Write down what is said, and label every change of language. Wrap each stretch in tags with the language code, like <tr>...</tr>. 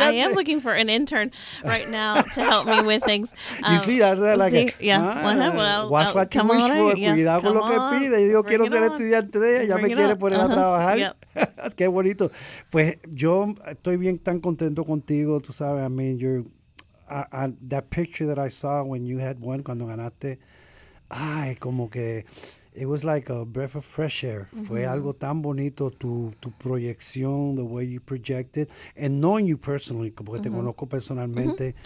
<en>I am looking for an intern right now to help me with things. You see, that's like, watch what you wish for,</en> <es>cuidado con lo que pide. Yo digo, quiero ser estudiante de ella, ya me quiere poner a trabajar. Qué bonito. Pues yo estoy bien tan contento contigo, tú sabes,</es> <en>I mean, you're... that picture that I saw when you had won,</en> <es>cuando ganaste, como que</es> <en>it was like a breath of fresh air.</en> <es>Fue algo tan bonito, tu proyección,</es> <en>the way you projected, and knowing you personally,</en> <es>porque te conozco personalmente.</es>